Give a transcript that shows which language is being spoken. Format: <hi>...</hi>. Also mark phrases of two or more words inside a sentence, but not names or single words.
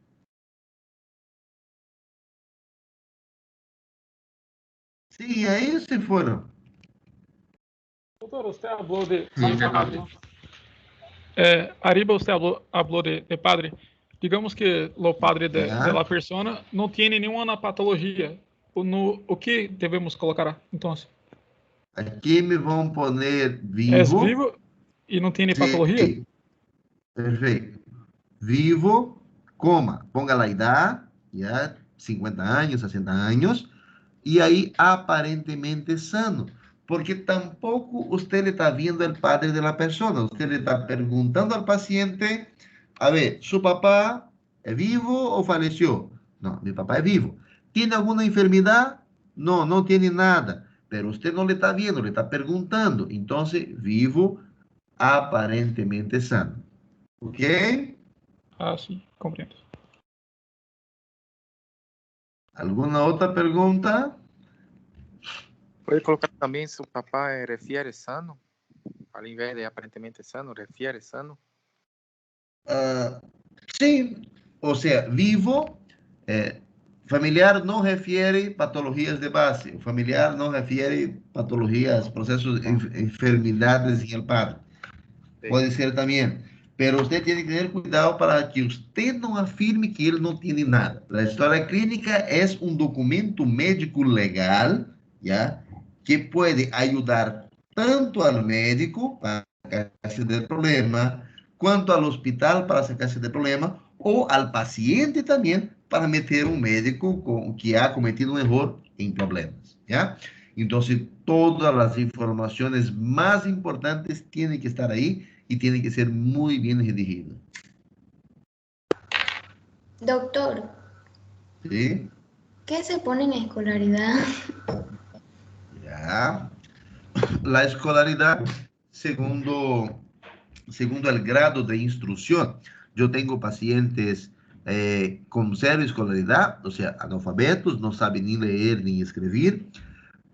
<es>Sí, ahí se fueron. Doutor, usted habló de... Sí, qué rápido. Arriba usted habló de padre.</es> <pt>Digamos que o</pt> <es>padre de la persona</es> <pt>não tem nenhuma patologia. O que devemos colocar, então? Aqui me vão poner vivo. É vivo e não tem patologia? Perfeito. Vivo, coma. Ponga a idade, já 50 anos, 60 anos, e aí aparentemente sano.</pt> <es>Porque tampoco usted le está viendo el padre de la persona. Usted le está preguntando al paciente, a ver, ¿su papá es vivo o falleció? No, mi papá es vivo. ¿Tiene alguna enfermedad? No, no tiene nada. Pero usted no le está viendo, le está preguntando. Entonces, vivo, aparentemente sano. ¿Ok? Ah, sí, comprendo. ¿Alguna otra pregunta?</es> <pt>Pode colocar também se o papai</pt> <es>refiere sano,</es> <pt>ao invés de</pt> <es>aparentemente sano, refiere sano. Sí, o sea, vivo, familiar no refiere patologías de base, familiar no refiere patologías, procesos, enfermedades en el padre. Sí. Puede ser también, pero usted tiene que tener cuidado para que usted no afirme que él no tiene nada. La historia clínica es un documento médico legal, ¿ya? Que puede ayudar tanto al médico para sacarse del problema, quanto al hospital para sacarse del problema, ou al paciente</es> <pt>também para meter um médico que ha cometido um erro em problemas,</pt> <es>¿ya?</es> <pt>Então, todas as informações mais importantes têm que estar aí e têm que ser muito bem redigidas.</pt> <es>Doctor. ¿Sí? ¿Qué se pone en escolaridad? Ya. La escolaridad, segundo el grado de instrucción. Yo tengo pacientes con cero escolaridad, o sea, analfabetos, no saben ni leer ni escribir.</es>